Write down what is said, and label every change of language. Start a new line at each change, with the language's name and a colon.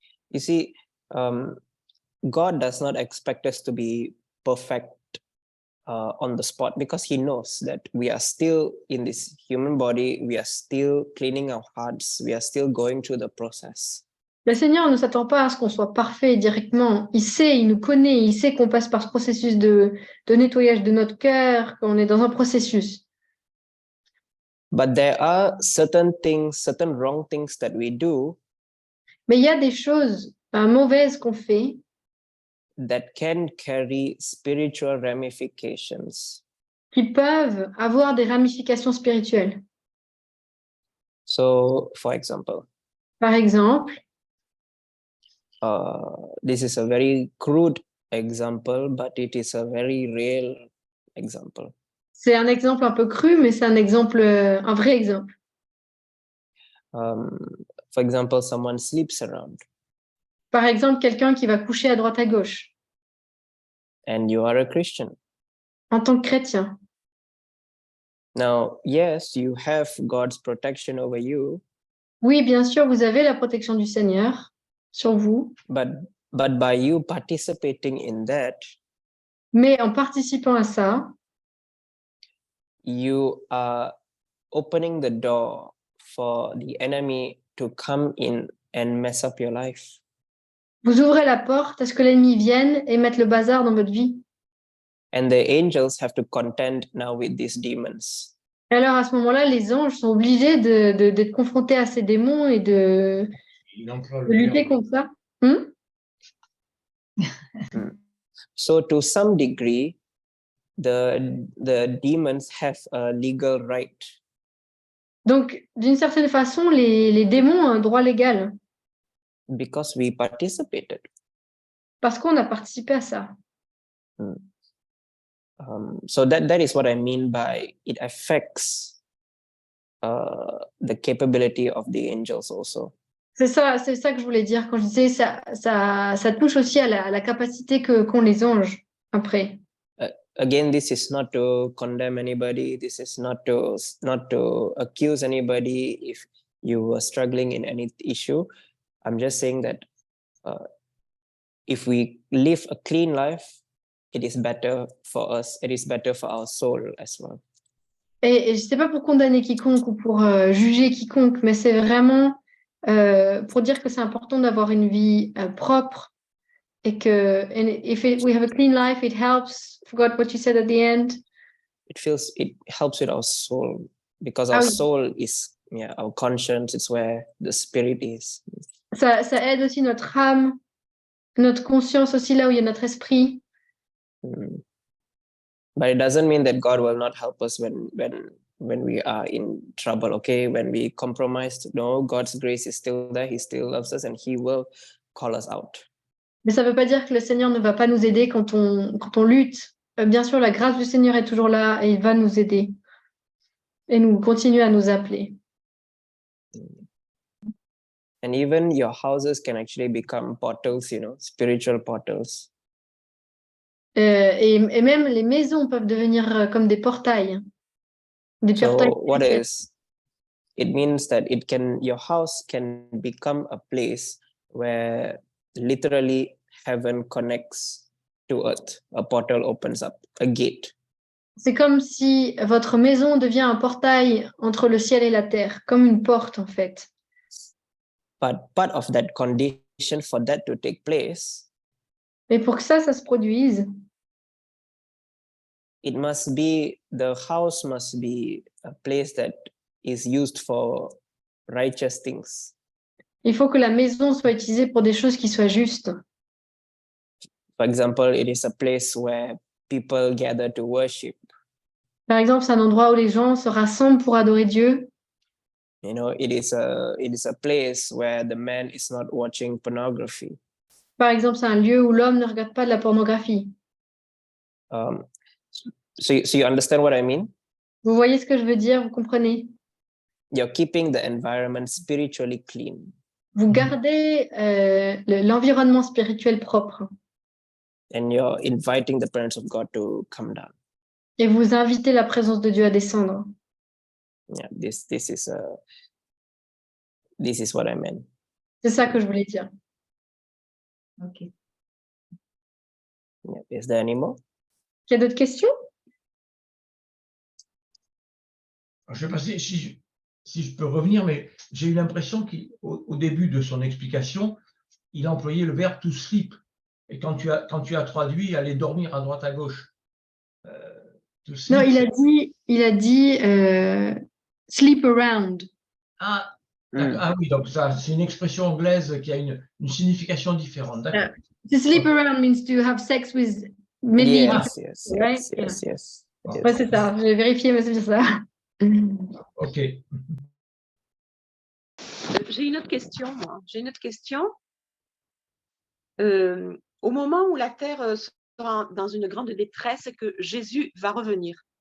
English: You see, God does not expect us to be perfect on the spot because He knows that we are still in this human body, we are still cleaning our hearts, we are still going through the process.
French: Le Seigneur ne s'attend pas à ce qu'on soit parfait directement. Il sait, il nous connaît, il sait qu'on passe par ce processus de nettoyage de notre cœur, qu'on est dans un processus.
English: But there are certain things, certain wrong things that we do
French: Mais il y a des choses mauvaises qu'on fait
English: that can carry spiritual ramifications.
French: qui peuvent avoir des ramifications spirituelles.
English: So, for example,
French: Par exemple,
English: this is a very crude example, but it is a very real example.
French: c'est un exemple un peu cru, mais c'est un exemple, un vrai exemple.
English: For example, someone sleeps around
French: Par exemple, quelqu'un qui va coucher à droite à gauche
English: and you are a Christian.
French: en tant que chrétien.
English: Now, yes, you have God's protection over you,
French: Oui, bien sûr, vous avez la protection du Seigneur sur vous,
English: but by you participating in that,
French: mais en participant à ça,
English: you are opening the door for the enemy to come in and mess up your life.
French: vous ouvrez la porte à ce que l'ennemi vienne et mette le bazar dans votre vie.
English: And the angels have to contend now with these demons.
French: Et alors, à ce moment-là, les anges sont obligés d'être confrontés à ces démons et de lutter contre ça.
English: So to some degree, the demons have a legal right.
French: Donc, d'une certaine façon, les démons ont un droit légal
English: Because we participated.
French: parce qu'on a participé à ça.
English: So that is what I mean by it affects the capability of the angels also.
French: C'est ça que je voulais dire quand je disais ça touche aussi à la capacité qu'ont les anges après.
English: Again, this is not to condemn anybody. This is not to accuse anybody if you were struggling in any issue. I'm just saying that if we live a clean life, it is better for us. It is better for our soul as well.
French: Et je ne sais pas pour condamner quiconque ou pour juger quiconque, mais c'est vraiment pour dire que c'est important d'avoir une vie propre et que
English: we have a clean life, it helps. Forgot what you said at the end. It helps with our soul because our soul is our conscience. It's where the spirit is.
French: Ça aide aussi notre âme, notre conscience aussi là où il y a notre esprit.
English: But it doesn't mean that God will not help us when we are in trouble, okay? When we compromised, no, God's grace is still there. He still loves us and He will call us out.
French: Mais ça ne veut pas dire que le Seigneur ne va pas nous aider quand on lutte. Bien sûr, la grâce du Seigneur est toujours là et il va nous aider et nous continuer à nous appeler.
English: And even your houses can actually become portals, spiritual portals.
French: Et même les maisons peuvent devenir comme des portails.
English: What is it means that your house can become a place where literally heaven connects to earth. A portal opens up, a gate.
French: C'est comme si votre maison devient un portail entre le ciel et la terre, comme une porte en fait.
English: But part of that condition for that to take place,
French: mais pour que ça se produise,
English: the house must be a place that is used for righteous things.
French: Il faut que la maison soit utilisée pour des choses qui soient justes.
English: For example, it is a place where people gather to worship.
French: Par exemple, c'est un endroit où les gens se rassemblent pour adorer Dieu.
English: It is a place where the man is not watching pornography.
French: Par exemple, c'est un lieu où l'homme ne regarde pas de la pornographie.
English: So you understand what I mean?
French: Vous voyez ce que je veux dire, vous comprenez?
English: You're keeping the environment spiritually clean.
French: Vous gardez l'environnement spirituel propre.
English: and you're inviting the presence of God to come down.
French: Et vous invitez la présence de Dieu à descendre.
English: Yeah, this is what I meant.
French: C'est ça que je voulais dire.
English: Ok. Yeah. Is there any more?
French: Il y a d'autres questions? Je ne sais pas si je peux revenir, mais j'ai eu l'impression qu'au début de son explication, il a employé le verbe
English: to sleep.
French: Et quand tu as traduit, aller dormir à droite à gauche.
English: To sleep,
French: Non, il a dit
English: sleep around.
French: Ah, ah oui, donc ça, c'est une expression anglaise qui a une signification différente. D'accord.
English: To sleep around means to have sex with many. Yes, right? yes.
French: Ouais, c'est ça. J'ai vérifié, mais c'est bien ça. Ok. J'ai une autre question, moi. J'ai une autre question. Au moment où la terre sera dans une grande détresse et que Jésus va revenir,